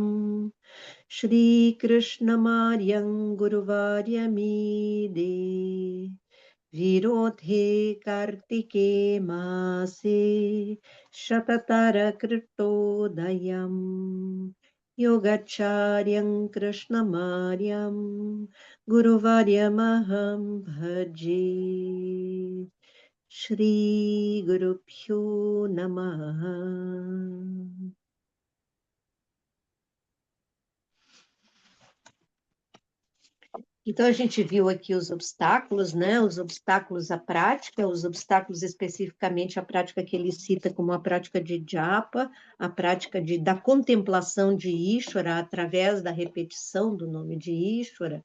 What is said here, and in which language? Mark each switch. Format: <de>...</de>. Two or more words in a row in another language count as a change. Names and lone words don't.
<sa>Shri Krishna Maryam Guruvaryamide Virodhe Kartike Mase Shatatara Kritodayam Yogacharyam Krishna Maryam Guruvaryamaham Bhaji Shri Guru Pyo Namaha.</sa> <pt>Então, a gente viu aqui os obstáculos, né? Os obstáculos à prática, os obstáculos especificamente à prática que ele cita como a prática de japa, a prática da contemplação de Ishvara através da repetição do nome de Ishvara.</pt>